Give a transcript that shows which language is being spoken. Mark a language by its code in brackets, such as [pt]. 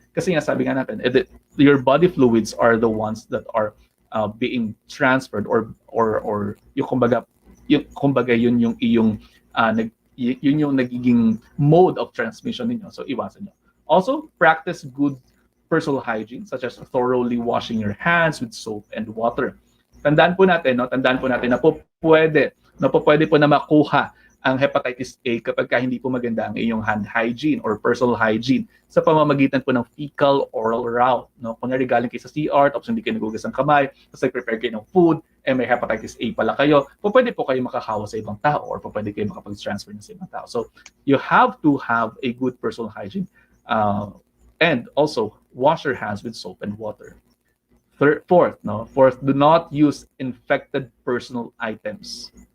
[tl] Kasi nga sabi nga natin, [en] your body fluids are the ones that are being transferred [tl] or yung kumbaga yun yung iyong yun yung nagiging mode of transmission ninyo. So iwasan nyo. [en] Also, practice good personal hygiene such as thoroughly washing your hands with soap and water. [tl] Tandaan po natin na pwede po na makuha ang hepatitis A kapag hindi po maganda ang iyong hand hygiene or personal hygiene sa pamamagitan po ng fecal oral route. No? Kung galing kayo sa CR, tapos hindi kayo nagugas ng kamay, tapos nag-prepare kayo ng food, may hepatitis A pala kayo, pwede po kayo makahawa sa ibang tao or pwede kayo makapag-transfer sa ibang tao. [en] So you have to have a good personal hygiene and also wash your hands with soap and water. Fourth, do not use infected personal items.